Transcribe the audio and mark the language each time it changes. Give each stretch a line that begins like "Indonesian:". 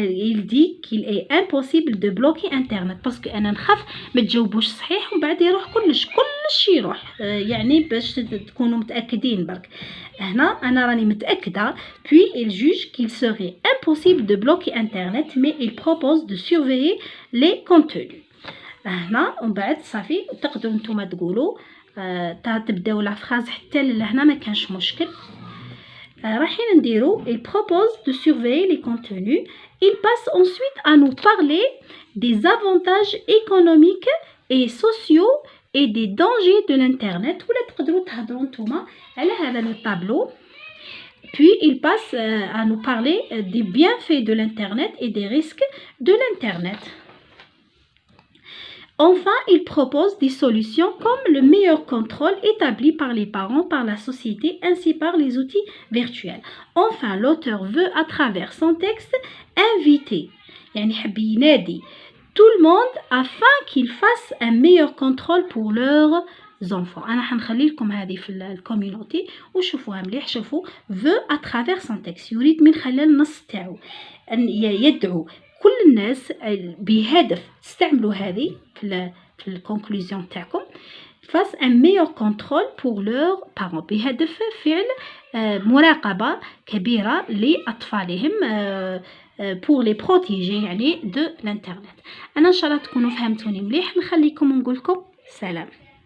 French: Il dit qu'il est impossible de bloquer Internet parce que
Arabic: أنا نخاف ما تجاوبوش صحيح ومن بعد يروح كلش يروح. يعني باش تكونوا متأكدين برك. هنا أنا راني متأكدة.
French: Puis il juge qu'il serait impossible de bloquer Internet mais il propose de surveiller les contenus.
Arabic: هنا ومن بعد صافي تقدروا نتوما تقولوا تبداو لا فراز حتى لهنا ما كانش مشكل. راحين نديرو
French: il propose de surveiller les contenus. Il passe ensuite à nous parler des avantages économiques et sociaux et des dangers de l'internet.
Arabic: ولا تقدروا تهضروا نتوما على هذا لو طابلو.
French: Puis il passe à nous parler des bienfaits de l'internet et des risques de l'internet. Enfin, il propose des solutions comme le meilleur contrôle établi par les parents, par la société, ainsi par les outils virtuels. Enfin, l'auteur veut, à travers son texte, inviter
Arabic: يعني حب ينادي
French: tout le monde afin qu'ils fassent un meilleur contrôle pour leurs enfants.
Arabic: أنا حنخلي لكم هذه في الكوميونيتي وشوفوها مليح. شوفوا
French: veut à travers son texte
Arabic: يريد من خلال النص تاعو أن يدعو كل الناس بهدف تستعملوا هذه في الكونكلوزيون تاعكم
French: face un meilleur contrôle pour leurs parents
Arabic: بهدف فعل مراقبة كبيرة لأطفالهم
French: pour les protéger
Arabic: يعني
French: de l'internet.
Arabic: أنا إن شاء الله تكونوا فهمتوني مليح. نخليكم ونقولكم سلام.